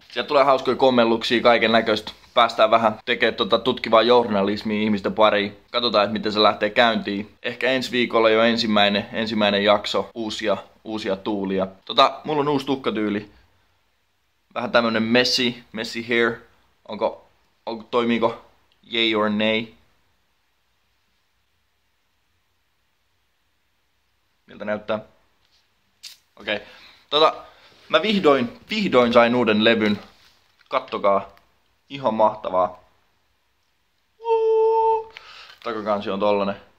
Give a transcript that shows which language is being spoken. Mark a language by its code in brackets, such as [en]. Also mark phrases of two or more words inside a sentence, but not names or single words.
[fi] Sieltä tulee hauskoja kommelluksia, kaiken näköistä. Päästään vähän tekemään tutkivaa journalismia ihmisten pariin. Katsotaan, että miten se lähtee käyntiin. Ehkä ensi viikolla jo ensimmäinen jakso, uusia tuulia. Mulla on uusi tukkatyyli. Vähän tämmönen [en] messy hair. [fi] Toimiiko [en] yay or nay? [fi] Miltä näyttää? Okei. Mä vihdoin sain uuden levyn. Kattokaa. Ihan mahtavaa. Takakansi on tollanen.